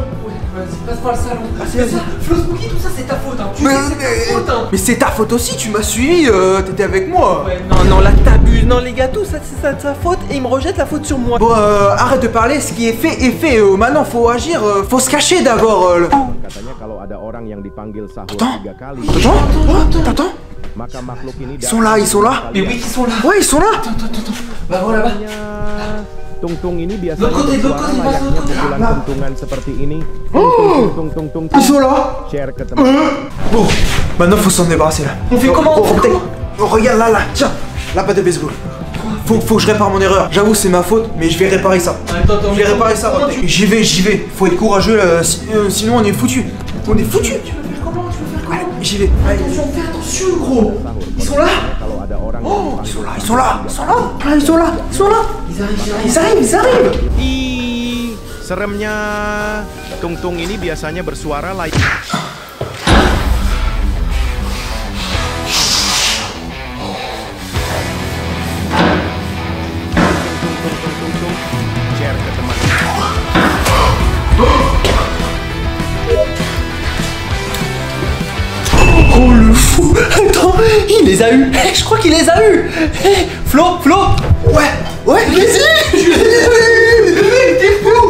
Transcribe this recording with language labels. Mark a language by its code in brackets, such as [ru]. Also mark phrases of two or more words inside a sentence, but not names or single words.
[fr] Vas-y, passe par le salon. Vas-y. Flo Spooky, tout ça c'est ta faute, hein. Tu sais que c'est ta faute, hein. Mais c'est ta faute aussi, tu m'as suivi, t'étais avec moi. Ouais, non, là t'abuses. Non, les gars, tout ça c'est de sa faute et ils me rejettent la faute sur moi. Bon, arrête de parler, ce qui est fait est fait. Maintenant, faut agir, faut se cacher d'abord. [id] Katanya kalau ada orang yang dipanggil sahur 3 kali. [fr] Attends. [id] Maka makhluk ini [fr] ils sont là. Mais oui, ils sont là. Ouais, ils sont là. Attends. Bah voilà. [id] Tungtung ini biasanya bersuara layaknya pukulan kentungan seperti ini. Tung. [fr] Ils sont là. [id] Share ke teman. [fr] Bon, maintenant faut s'en débarrasser là. On fait comment? Regarde là, tiens, la batte de baseball. Faut que je répare mon erreur. J'avoue, c'est ma faute, mais je vais réparer ça. Attends, je vais réparer ça. J'y vais. Faut être courageux là, sinon on est foutu. Tu veux faire comment? Allez, j'y vais. Fais attention, gros. Ils sont là. Oh, ils sont là. Ils arrivent. [id] Seremnya. Tungtung ini biasanya bersuara layak. Share ke teman. [fr] Oh le fou. Attends, il les a eu. Je crois qu'il les a eu. Flo. Ouais, vas-y. Je l'ai eu. T'es fou.